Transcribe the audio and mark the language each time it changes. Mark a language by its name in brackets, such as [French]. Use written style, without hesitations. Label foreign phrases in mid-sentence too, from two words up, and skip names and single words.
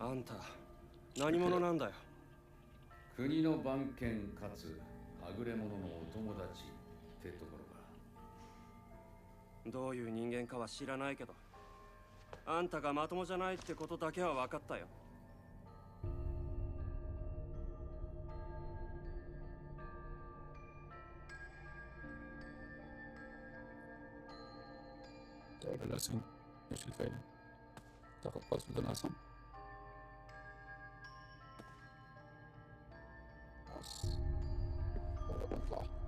[Japanese] あんた何者なんだよ。国の番犬かつはぐれ者のお友達ってところか。どういう人間かは知らないけど、あんたがまともじゃないってことだけは分かったよ。 [Arabic] طيب الأسهم إيش الفايدة؟ تاخذ قص بدون أسهم؟ بس نطلع.